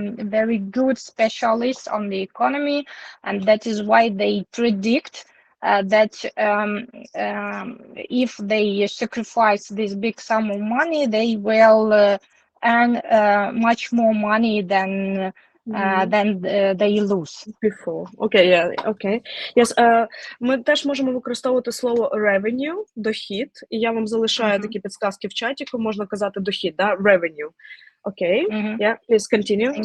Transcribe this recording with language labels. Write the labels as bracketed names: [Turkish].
[English] very good specialists on the economy, and that is why they predict that if they sacrifice this big sum of money, they will earn much more money than they lose. Before. Okay, yeah, okay. [Ukrainian] Yes, ми теж можемо використовувати слово revenue, дохід, і я вам залишаю такі підсказки в чаті, можна казати дохід, да? [English] Revenue. Okay, yeah, please continue.